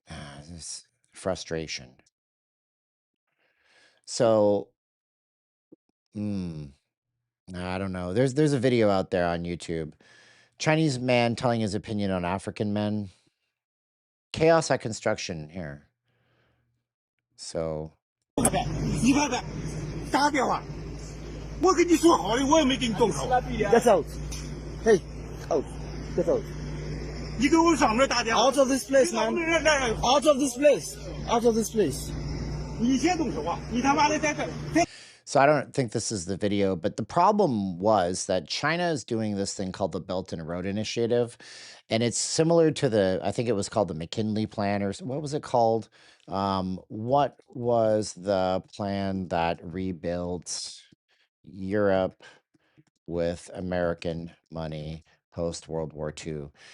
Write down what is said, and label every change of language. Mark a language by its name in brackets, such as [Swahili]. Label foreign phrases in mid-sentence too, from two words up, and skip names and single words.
[English] This frustration. So, mm, I don't know. There's a video out there on YouTube. Chinese man telling his opinion on African men. Chaos at construction here. So, [Chinese] 你看看，打电话，我跟你说好的，我也没给你动手。 [English] Get out! Hey, out! Get out! [Chinese] 你给我上面打电话。 [English] Out of this place, man! Out of this place! Out of this place! [Chinese] 你先动手啊！你他妈的在这。 [English] So I don't think this is the video, but the problem was that China is doing this thing called the Belt and Road Initiative, and it's similar to I think it was called the McKinley Plan, or what was it called? What was the plan that rebuilt Europe with American money post World War II?